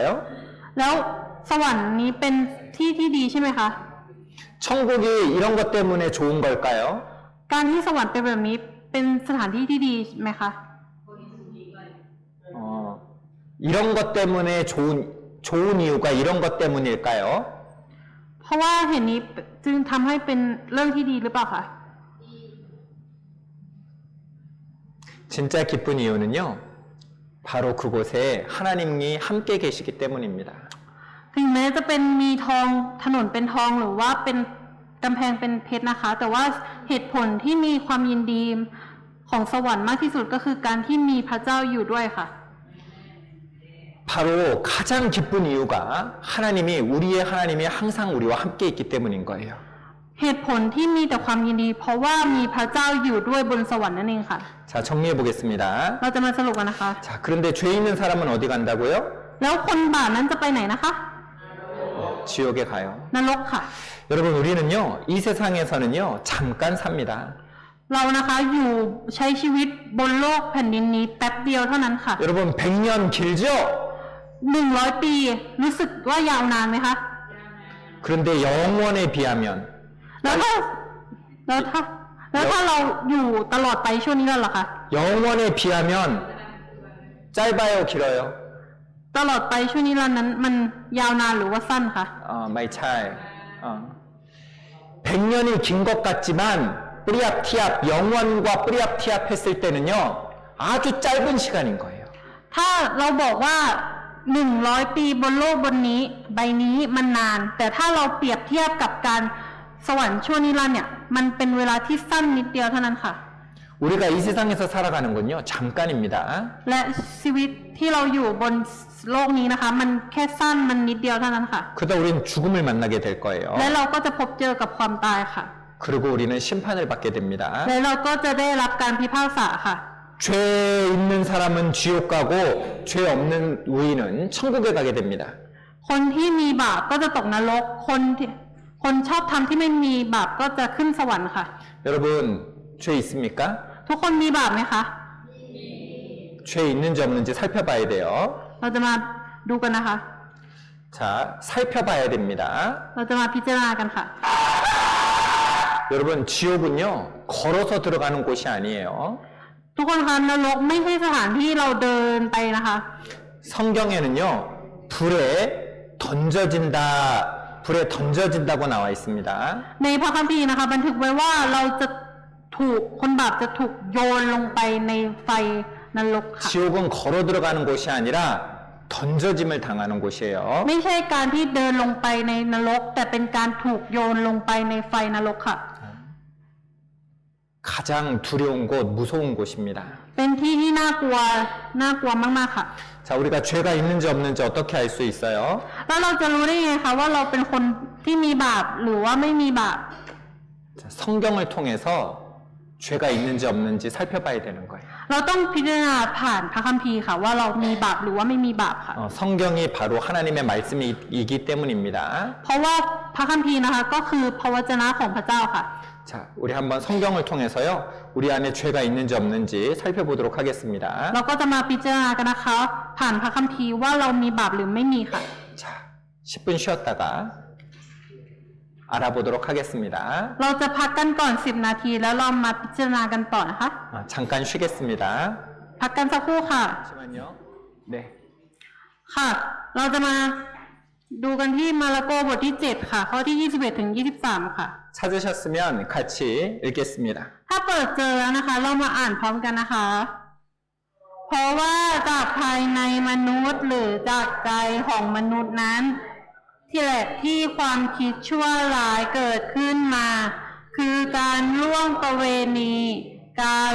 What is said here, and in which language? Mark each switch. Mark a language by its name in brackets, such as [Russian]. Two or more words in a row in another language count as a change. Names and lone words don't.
[Thai] แล้วสวรรค์นี้เป็นที่ที่ดีใช่ไหมคะ [Korean] 천국이 이런 것 때문에 좋은 걸까요? [Thai] การที่สวรรค์เป็นแบบนี้เป็นสถานที่ที่ดีไหมคะ [Korean] 이런 것 때문에 좋은 이유가 이런 것 때문일까요? [Thai] เพราะว่าเหตุนี้จึงทำให้เป็นเรื่องที่ดีหรือเปล่าคะ [Korean] 진짜 기쁜 이유는요, 바로 그곳에 하나님이 함께 계시기 때문입니다. [Thai] ถึงแม้จะเป็นมีทองถนนเป็นทองหรือว่าเป็นกำแพงเป็นเพชรนะคะ แต่ว่าเหตุผลที่มีความยินดีของสวรรค์มากที่สุดก็คือการที่มีพระเจ้าอยู่ด้วยค่ะ [Korean] 바로 가장 기쁜 이유가 하나님이 항상 우리와 함께 있기 때문인 거예요. [Thai] เหตุผลที่มีแต่ความยินดี เพราะว่ามีพระเจ้าอยู่ด้วยบนสวรรค์นั่นเองค่ะ [Korean] 자, 정리해 보겠습니다. [Thai] เราจะมาสรุปกันนะคะ [Korean] 자, 그런데 죄 있는 사람은 어디 간다고요? [Thai] แล้วคนบาปนั้นจะไปไหนนะคะ [Korean] 지옥에 가요. [Thai] นรกค่ะ [Korean] 여러분, 우리는요, 이 세상에서는요, 잠깐 삽니다. [Thai] เรานะคะอยู่ใช้ชีวิตบนโลกแผ่นดินนี้แป๊บเดียวเท่านั้นค่ะ [Korean] 여러분, 100년 길죠? [Thai] 100 ปีรู้สึกว่ายาวนานไหมคะ [Korean] 그런데 영원에 비하면 [Thai] แล้วถ้าเราอยู่ตลอดไปช่วงนี้แล้วเหรอคะ [Korean] 영원에 비하면 짧아요, 길어요? [Thai] ตลอดไปช่วงนิรันดร์นั้นมันยาวนานหรือว่าสั้นคะ ไม่ใช่. [Korean] 100년이 긴 것 같지만 뿌리압 티압 영원과 뿌리압 티압 했을 때는요 아주 짧은 시간인 거예요. [Thai] ถ้าเราบอกว่า100 ปีบนโลกบนนี้ใบนี้มันนาน แต่ถ้าเราเปรียบเทียบกับการสวรรค์ชั่วนิรันดร์เนี่ยมันเป็นเวลาที่สั้นนิดเดียวเท่านั้นค่ะ [Korean] 우리가 이 세상에서 살아가는 건요 잠깐입니다. [Thai] และชีวิตที่เราอยู่บนโลกนี้นะคะ มันแค่สั้นมันนิดเดียวเท่านั้นค่ะ [Korean] 그러다 우리는 죽음을 만나게 될 거예요. [Thai] และเราก็จะพบเจอกับความตายค่ะ [Korean] 그리고 우리는 심판을 받게 됩니다. [Thai] และเราก็จะได้รับการพิพากษาค่ะ [Korean] 죄 있는 사람은 지옥 가고 죄 없는 우리는 천국에 가게 됩니다. [Thai] คนที่มีบาปก็จะตกนรกคนชอบทำที่ไม่มีบาปก็จะขึ้นสวรรค์ค่ะ [Korean] 여러분 죄 있습니까? [Thai] ทุกคนมีบาปไหมคะ [Korean] 죄 있는지 없는지 살펴봐야 돼요. [Thai] เราจะมาดูกันนะคะ [Korean] 자, 살펴봐야 됩니다. [Thai] เราจะมาพิจารณากันค่ะ [Korean] 여러분 지옥은요 걸어서 들어가는 곳이 아니에요. [Thai] ทุกคนคะนรกไม่ใช่สถานที่เราเดินไปนะคะ [Korean] 성경에는요 불에 던져진다고 나와 있습니다. [Thai] ในพระคัมภีร์นะคะ บันทึกไว้ว่าเราจะถูกคนบาปจะถูกโยนลงไปในไฟนรกค่ะ [Korean] 지옥은 걸어 들어가는 곳이 아니라 던져짐을 당하는 곳이에요. [Thai] ไม่ใช่การที่เดินลงไปในนรก แต่เป็นการถูกโยนลงไปในไฟนรกค่ะ [Korean] 가장 두려운 곳, 무서운 곳입니다. [Thai] เป็นที่ที่น่ากลัวมากๆค่ะ [Korean] 자, 우리가 죄가 있는지 없는지 어떻게 알 수 있어요? [Thai] แล้วเราจะรู้ได้ไงคะว่าเราเป็นคนที่มีบาปหรือว่าไม่มีบาป [Korean] 자, 성경을 통해서 죄가 있는지 없는지 살펴봐야 되는 거예요. [Thai] เราต้องพิจารณาผ่านพระคัมภีร์ค่ะ ว่าเรามีบาปหรือว่าไม่มีบาปค่ะ [Korean] 성경이 바로 하나님의 말씀이기 때문입니다. [Thai] เพราะว่าพระคัมภีร์นะคะก็คือพระวจนะของพระเจ้าค่ะ [Korean] 자, 우리 한번 성경을 통해서요, 우리 안에 죄가 있는지 없는지 살펴보도록 하겠습니다. [Thai] เราก็จะมาพิจารณากันนะคะ ผ่านพระคัมภีร์ว่าเรามีบาปหรือไม่มีค่ะ [Korean] 자, 10분 쉬었다가 알아보도록 하겠습니다. [Thai] เราจะพักกันก่อน10 นาทีแล้วเรามาพิจารณากันต่อนะคะ [Korean] 잠깐 쉬겠습니다. [Thai] พักกันสักครู่ค่ะ [Korean] 잠시만요. 네. [Thai] ค่ะ เราจะมาดูกันที่มาระโกบทที่ 7 ค่ะ ข้อที่ 21 ถึง 23 ค่ะ [Korean] 찾으셨으면 같이 읽겠습니다. [Thai] ถ้าเปิดเจอแล้วนะคะ เรามาอ่านพร้อมกันนะคะ เพราะว่าจากภายในมนุษย์หรือจากใจของมนุษย์ นั้น ที่แหละที่ความคิดชั่วร้ายเกิดขึ้นมา คือการล่วงประเวณี การ